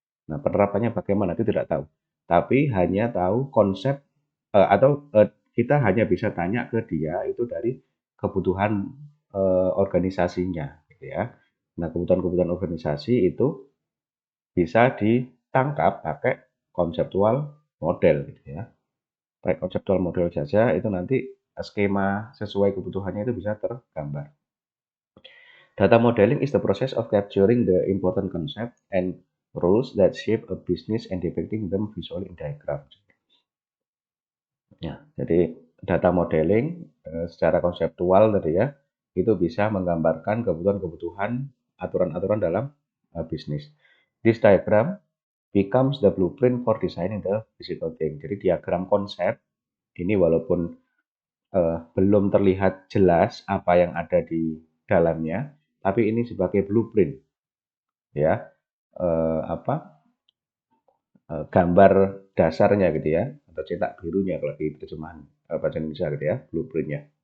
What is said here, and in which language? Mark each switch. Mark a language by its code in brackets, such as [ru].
[id] Nah, penerapannya bagaimana itu tidak tahu. Tapi hanya tahu konsep atau kita hanya bisa tanya ke dia itu dari kebutuhan organisasinya, gitu ya. Nah, kebutuhan-kebutuhan organisasi itu bisa ditangkap pakai konseptual model, gitu ya. Pakai konseptual model saja itu nanti skema sesuai kebutuhannya itu bisa tergambar. [en] Data modeling is the process of capturing the important concept and rules that shape a business and depicting them visually in diagrams. [id] Ya, jadi data modeling secara konseptual tadi ya, itu bisa menggambarkan kebutuhan-kebutuhan aturan-aturan dalam bisnis. [en] This diagram becomes the blueprint for designing the physical thing. [id] Jadi diagram konsep ini walaupun belum terlihat jelas apa yang ada di dalamnya, tapi ini sebagai blueprint ya, apa gambar dasarnya gitu ya, atau cetak birunya kalau di terjemahan bahasa Indonesia gitu ya, blueprintnya.